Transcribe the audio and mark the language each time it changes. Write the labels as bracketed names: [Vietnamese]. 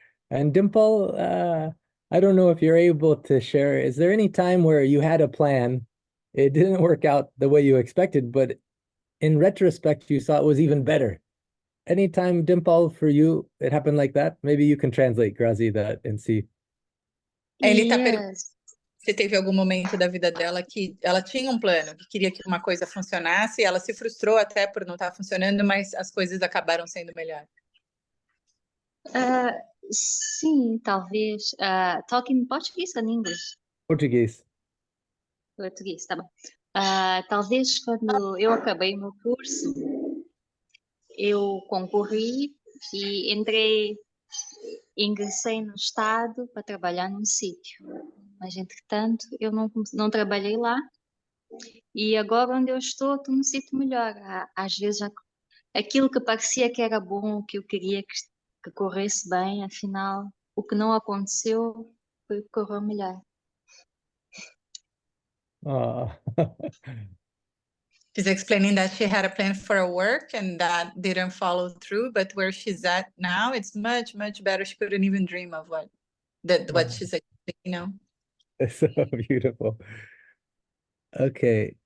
[English] And Dimple, I don't know if you're able to share, is there any time where you had a plan, it didn't work out the way you expected, but in retrospect, you saw it was even better? Anytime, Dimple, for you, it happened like that? Maybe you can translate, Grazi, that and see. [Portuguese] Ele tá perguntando se teve algum momento da vida dela que ela tinha um plano, que queria que uma coisa funcionasse, ela se frustrou até por não estar funcionando, mas as coisas acabaram sendo melhor. Sim, talvez. [English] Talking Portuguese [Portuguese] ou [English] English? [Portuguese] Português. Português, tá bom. Talvez quando eu acabei o meu curso, eu concorri e ingressei no Estado para trabalhar num sítio. Mas, entretanto, eu não trabalhei lá. E agora onde eu estou num sítio melhor. Às vezes, aquilo que parecia que era bom, que eu queria que corresse bem, afinal, o que não aconteceu foi o que correu melhor. Oh. [English] She's explaining that she had a plan for her work and that didn't follow through, but where she's at now, it's much, much better. She couldn't even dream of what she's explaining, you know. It's so beautiful. Okay.